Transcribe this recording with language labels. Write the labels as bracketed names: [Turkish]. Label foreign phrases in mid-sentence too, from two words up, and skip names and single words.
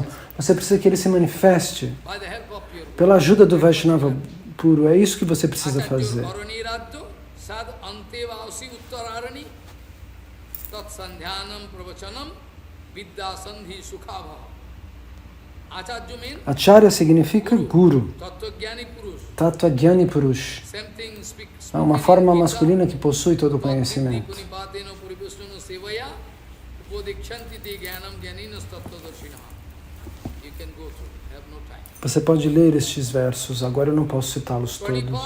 [Portuguese] Você precisa que ele se manifeste pela ajuda do Vaishnava puro. É isso que você precisa fazer. Acharya significa guru. [Sanskrit] तत्त्व-ज्ञानी पुरुष. [Portuguese] É uma forma masculina que possui todo o conhecimento. Você pode ler estes versos, agora eu não posso citá-los todos.